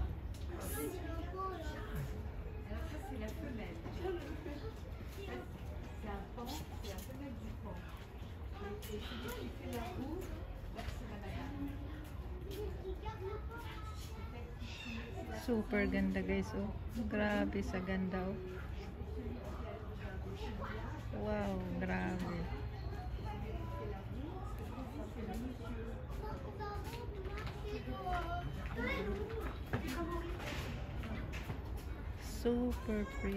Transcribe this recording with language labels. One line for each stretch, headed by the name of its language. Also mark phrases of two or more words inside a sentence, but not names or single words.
French: Alors ça, c'est la femelle. C'est un pan, c'est la femelle du pan. Et celui qui fait la roue, là, c'est la banane.
Filipino: Super ganda guys, oh. Grabe sa ganda, oh. Wow, grabe.
English: Super pretty.